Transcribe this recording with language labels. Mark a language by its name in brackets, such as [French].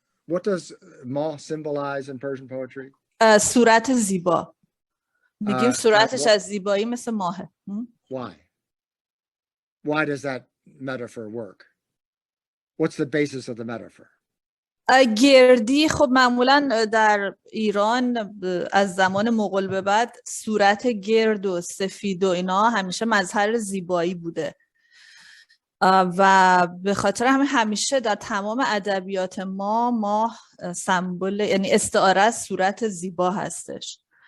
[English] What does mah symbolize in Persian poetry? [Persian] صورت زیبا. میگیم صورتش از زیبایی مثل ماهه. [English] Why does that metaphor work? What's the basis of the metaphor? [Persian] گردی خب معمولا در ایران از زمان مغول به بعد صورت گرد و سفید و اینا همیشه مظهر زیبایی بوده و به خاطر همین همیشه در تمام ادبیات ما سمبل، یعنی استعاره از صورت زیبا هستش.